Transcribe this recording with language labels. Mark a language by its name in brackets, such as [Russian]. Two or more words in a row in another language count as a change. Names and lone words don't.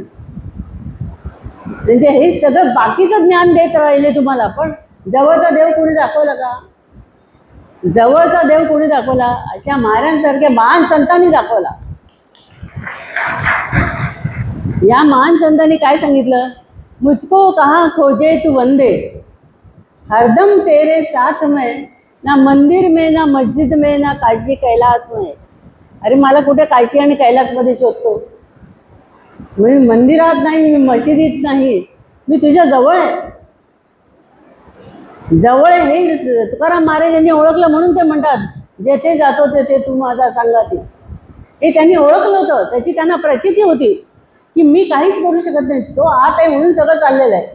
[Marathi] म्हणजे हे सगळं बाकीचं ज्ञान देत राहिले तुम्हाला, पण जवळचा देव कोणी दाखवला का? जवळचा देव कोणी दाखवला? अशा महाराजांसारख्या महान संतांनी दाखवला. या महान संतांनी काय सांगितलं? [Hindi] मुझको कहाँ खोजे तू वंदे, हरदम तेरे साथ में, ना मंदिर में ना मस्जिद में ना काशी कैलास में. [Marathi] अरे मला कुठे काशी आणि कैलासमध्ये शोधतो? मी मंदिरात नाही, मी मशिदीत नाही, मी तुझ्या जवळ आहे. जवळ हे तुकाराम महाराज यांनी ओळखलं म्हणून ते म्हणतात जेथे जातो तेथे तू माझा संगाती. हे त्यांनी ओळखलं होतं, त्याची त्यांना प्रचिती होती की मी काहीच करू शकत नाही, तो आत आहे म्हणून सगळं चाललेलं आहे.